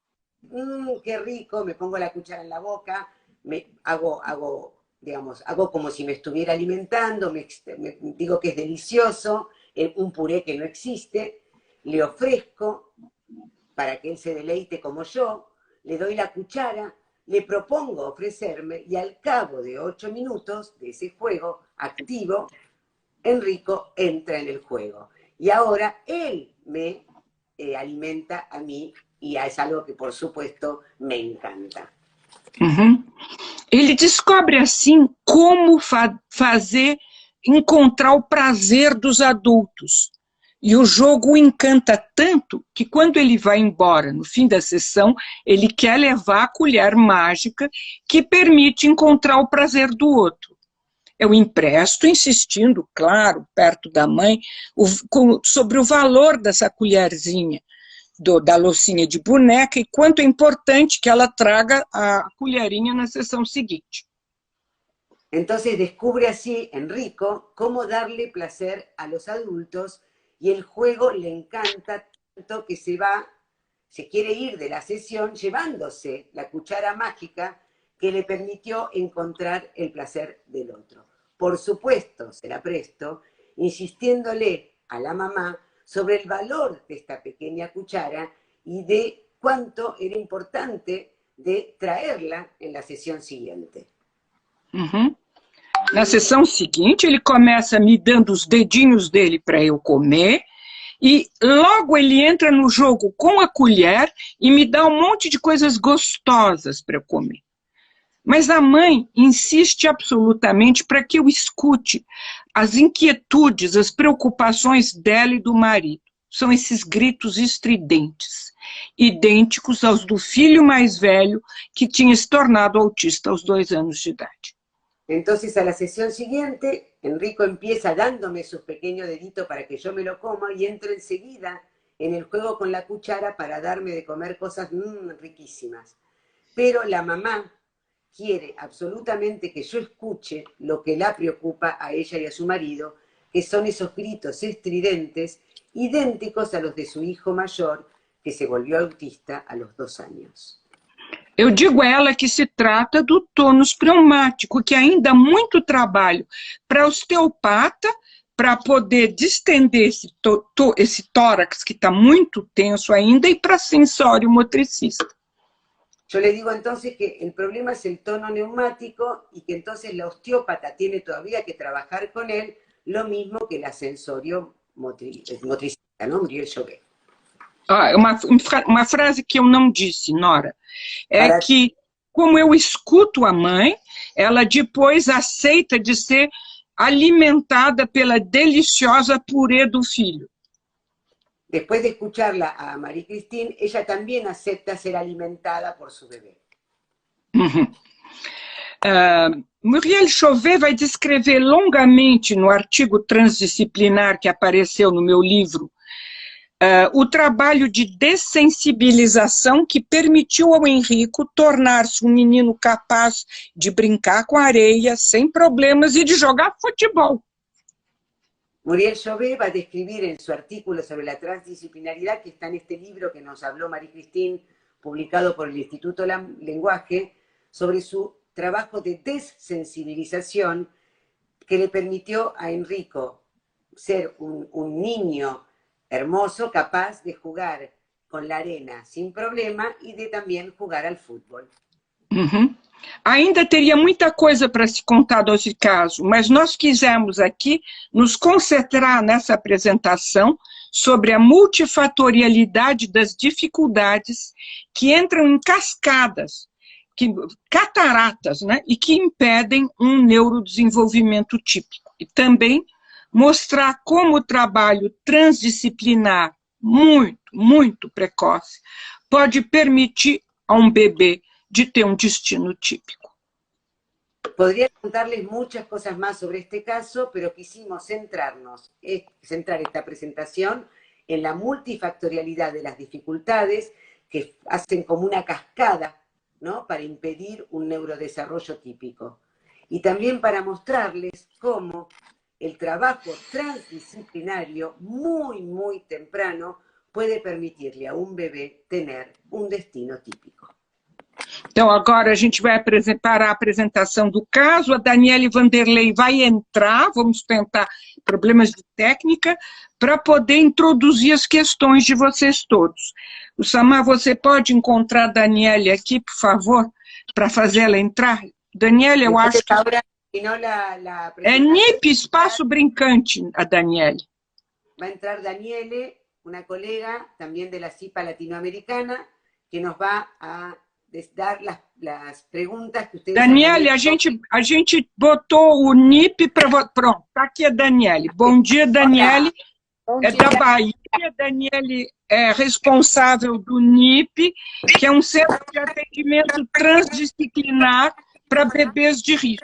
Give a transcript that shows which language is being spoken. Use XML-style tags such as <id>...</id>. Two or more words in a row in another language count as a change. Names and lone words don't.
<es>qué rico, me pongo la cuchara en la boca, hago como si me estuviera alimentando, me digo que es delicioso, un puré que no existe, le ofrezco para que él se deleite como yo, le doy la cuchara, le propongo ofrecerme y al cabo de 8 minutos de ese juego activo, Enrico entra en el juego. Y ahora él me alimenta a mí y es algo que por supuesto me encanta. Uhum.</es> <pt>Ele descobre, assim, como encontrar o prazer dos adultos. E o jogo o encanta tanto que quando ele vai embora, no fim da sessão, ele quer levar a colher mágica que permite encontrar o prazer do outro. Eu empresto, insistindo, claro, perto da mãe, sobre o valor dessa colherzinha, da loucinha de boneca, e quanto é importante que ela traga a colherinha na sessão seguinte.</pt> <es>Entonces descubre así Enrico cómo darle placer a los adultos y el juego le encanta tanto que se quiere ir de la sesión llevándose la cuchara mágica que le permitió encontrar el placer del otro. Por supuesto, se la presto, insistiéndole a la mamá sobre el valor de esta pequeña cuchara y de cuánto era importante de traerla en la sesión siguiente. Uhum.</es> <pt>Na sessão seguinte, ele começa me dando os dedinhos dele para eu comer, e logo ele entra no jogo com a colher e me dá um monte de coisas gostosas para eu comer. Mas a mãe insiste absolutamente para que eu escute as inquietudes, as preocupações dela e do marido. São esses gritos estridentes, idênticos aos do filho mais velho, que tinha se tornado autista aos 2 anos de idade.</pt> <es>Entonces a la sesión siguiente, Enrico empieza dándome sus pequeños deditos para que yo me lo coma y entro enseguida en el juego con la cuchara para darme de comer cosas riquísimas. Pero la mamá quiere absolutamente que yo escuche lo que la preocupa a ella y a su marido, que son esos gritos estridentes idénticos a los de su hijo mayor, que se volvió autista a los 2 años.</es> <pt>Eu digo a ela que se trata do tônus pneumático, que ainda há muito trabalho para osteopata, para poder distender esse tórax que está muito tenso ainda, e para sensório motricista.</pt> <es>Yo le digo entonces que el problema es el tono neumático y que entonces la osteópata tiene todavía que trabajar con él, lo mismo que la sensorio motricista, ¿no? Muriel Chauvet.</es> <pt>Uma frase que eu não disse, Nora, é que, como eu escuto a mãe, ela depois aceita de ser alimentada pela deliciosa purê do filho.</pt> <es>Después de escucharla a Marie Christine, ella también acepta ser alimentada por su bebé.</es> <pt>Muriel Chauvet vai descrever longamente no artigo transdisciplinar que apareceu no meu livro o trabalho de dessensibilização que permitiu ao Enrico tornar-se um menino capaz de brincar com a areia sem problemas e de jogar futebol.</pt> <es>Muriel Chauvet va a describir en su artículo sobre la transdisciplinaridad, que está en este libro que nos habló Marie Christine, publicado por el Instituto Lenguaje, sobre su trabajo de desensibilización que le permitió a Enrico ser un niño hermoso, capaz de jugar con la arena sin problema y de también jugar al fútbol. Uhum.</es> <pt>Ainda teria muita coisa para se contar desse caso, mas nós quisemos aqui nos concentrar nessa apresentação sobre a multifatorialidade das dificuldades que entram em cascadas, cataratas, né, e que impedem um neurodesenvolvimento típico. E também mostrar como o trabalho transdisciplinar muito precoce pode permitir a um bebê de ter um destino típico.</pt> <es>Podría contarles muchas cosas más sobre este caso, pero quisimos centrar esta presentación en la multifactorialidad de las dificultades que hacen como una cascada, ¿no?, para impedir un neurodesarrollo típico. Y también para mostrarles cómo el trabajo transdisciplinario muy temprano puede permitirle a un bebé tener un destino típico.</es> <pt>Então, agora a gente vai parar a apresentação do caso, a Daniele Vanderlei vai entrar, vamos tentar problemas de técnica, para poder introduzir as questões de vocês todos. O Samar, você pode encontrar a Daniele aqui, por favor, para fazer ela entrar? Daniele, eu acho que... É NIP, Espaço Brincante, a Daniele.</pt> <es>Va a entrar Daniele, una colega también de la CIPA latinoamericana, que nos va a dar las preguntas que ustedes Daniele, han hecho.</es> <pt>a gente botou o NIP para... Pronto, tá aqui a Daniele. Bom dia, Daniele. Bom É dia. da Bahia. Daniele é responsável do NIP, que é um centro de atendimento transdisciplinar para bebês de risco.</pt>